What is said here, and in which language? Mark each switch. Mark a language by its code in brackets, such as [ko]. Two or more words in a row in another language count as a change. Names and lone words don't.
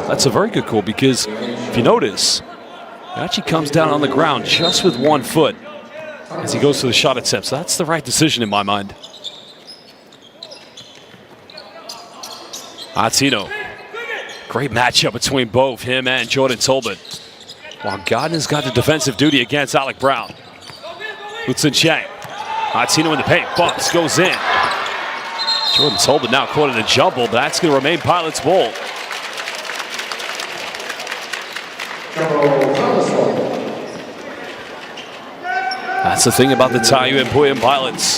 [en] That's a very good call because if you notice, he actually comes down on the ground just with 1 foot as he goes to the shot attempt. So that's the right decision in my mind. Attino. Great matchup between both him and Jordan Talbot. While Gardner's got the defensive duty against Alec Brown. Lutzen Chang. Attino in the paint. Bumps, goes in. Jordan Talbot now caught in a jumble, but that's going to remain Pilots' ball. That's the thing about the Taoyuan Pauian Pilots.